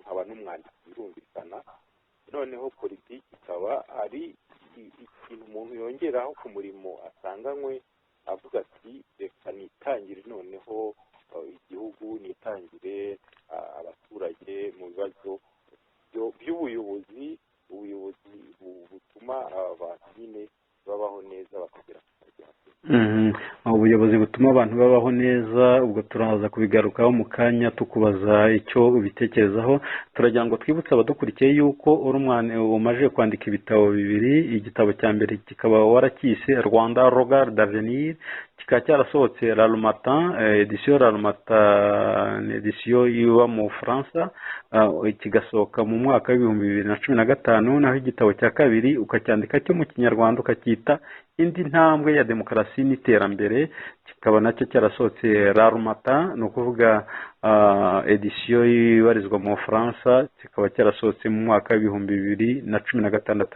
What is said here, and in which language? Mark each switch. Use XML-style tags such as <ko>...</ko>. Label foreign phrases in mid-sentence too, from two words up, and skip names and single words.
<rw>nkaba n'umwanditsi birumvikana, noneho politiki ikaba ari ikintu umuntu yongeraho ku murimo asanganywe, avuga ati reka nitangire noneho igihugu, nitangire abaturage mu bibazo by'ubuyobozi, ubuyobozi butuma abantu nyine babaho neza bakagera ku majyambere. Ubuyobozi butuma abantu babaho neza, ubwo turaza kubigarukaho mu kanya tukubaza icyo ubitekerezaho. Turagira ngo twibutse abadukurikiye yuko umaze kwandika ibitabo bibiri. Igitabo cya mbere kikaba warakise Rwanda Regard d'Avenir, kikaba cyarasohotse La Matin, edition La Matin, edition iba mu Bufaransa, kigasohoka mu mwaka w'ibihumbi 2015. Naho igitabo cya kabiri ukacyandika cyo mu Kinyarwanda ukacyita Indi ntambwe ya demokarasi n'iterambere, kikaba nacyo cyarasohotse La Matin, ni ukuvuga edition ibarizwa mu Bufaransa, kikaba cyarasohotse mu mwaka w'ibihumbi 2016.</rw>